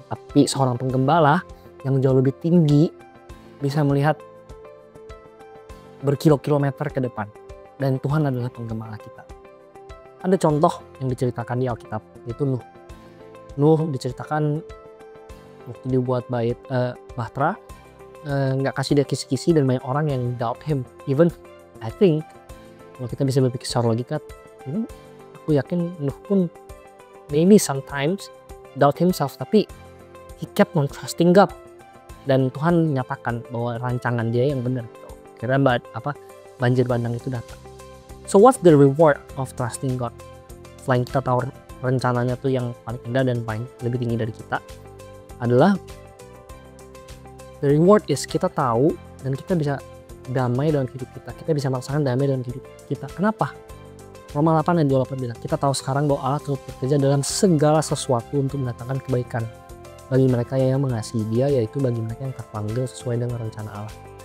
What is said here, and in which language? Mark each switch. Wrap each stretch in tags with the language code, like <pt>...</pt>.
<id>Tapi seorang penggembala yang jauh lebih tinggi bisa melihat berkilo-kilometer ke depan. Dan Tuhan adalah penggembala kita. Ada contoh yang diceritakan di Alkitab, yaitu Nuh. Nuh diceritakan waktu dibuat bahtera, nggak kasih dia kisi-kisi dan banyak orang yang</id> <en>doubt him. Even I think</en> <id>kalau kita bisa berpikir secara logika, aku yakin Nuh pun</id> <en>maybe sometimes doubt himself,</en> <id>tapi</id> <en>he kept on trusting God.</en> <id>Dan Tuhan nyatakan bahwa rancangan dia yang benar. Karena banjir bandang itu datang.</id> <en>So what's the reward of trusting God?</en> <id>Selain kita tahu rencananya tuh yang paling indah dan paling lebih tinggi dari kita, adalah</id> <en>the reward is</en> <id>kita tahu dan kita bisa damai dalam hidup kita. Kita bisa merasakan damai dalam hidup kita. Kenapa? Roma 8 ayat 28 bilang, kita tahu sekarang bahwa Allah terus bekerja dalam segala sesuatu untuk mendatangkan kebaikan bagi mereka yang mengasihi Dia, yaitu bagi mereka yang terpanggil sesuai dengan rencana Allah.</id>